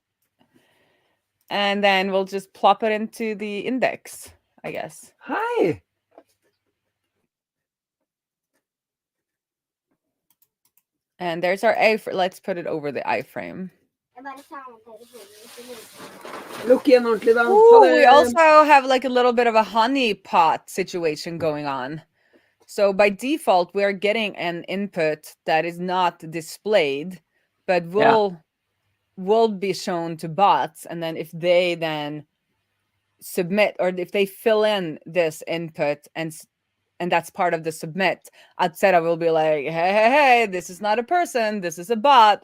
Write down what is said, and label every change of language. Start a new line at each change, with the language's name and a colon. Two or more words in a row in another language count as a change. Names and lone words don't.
English: And then we'll just plop it into the index, I guess. Hi. And there's our A. Let's put it over the iframe.
Norwegian: Look igjen ordentlig, da.
English: Ooh, we also have like a little bit of a honeypot situation going on. So by default, we're getting an input that is not displayed, but will be shown to bots. And then if they then submit, or if they fill in this input and that's part of the submit, Outseta will be like, hey, this is not a person, this is a bot.